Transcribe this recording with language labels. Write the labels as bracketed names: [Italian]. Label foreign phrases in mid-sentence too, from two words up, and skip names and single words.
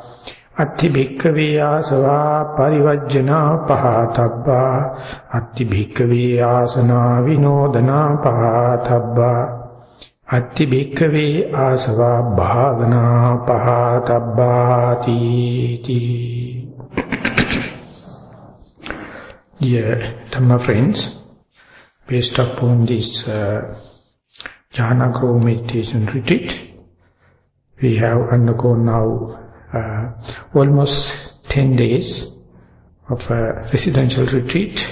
[Pali] Atti bhikkhave asava parivajjana pahatabba. Atti bhikkhave asana vinodana pahatabba. Atti bhikkhave asava bhavana pahatabbati. [English] Dear Dhamma friends, based upon this jhana grow meditation retreat, we have undergone now almost 10 days of a residential retreat.